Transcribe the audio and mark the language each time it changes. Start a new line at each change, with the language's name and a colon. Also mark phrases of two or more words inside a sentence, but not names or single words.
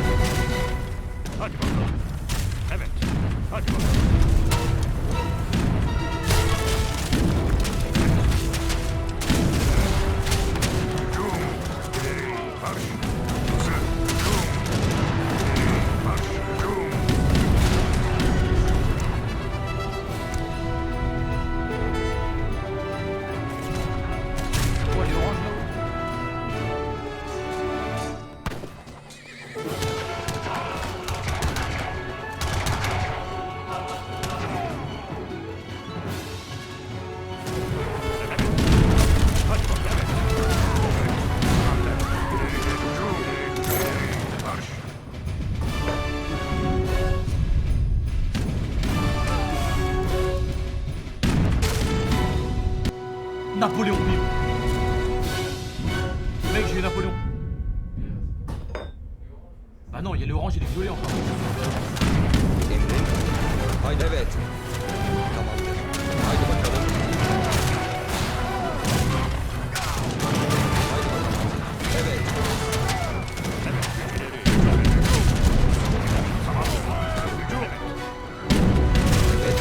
Turkish: Hadi bakalım. Evet. Hadi bakalım. Hücum. İleri. Marş. Hazır. Hücum. İleri. Marş. Hücum.
French: Oh les oranges là.
Turkish: Hadi bakalım. Evet. Tamamdır. İleri. Hücum. İleri. Marş.
French: Napoléon, bim. Mec, j'ai eu Napoléon. Bah non, il y a les oranges et les violets encore.
Turkish: Emrin. Haydi evet. Haydi bakalım. Haydi bakalım. Evet. Evet.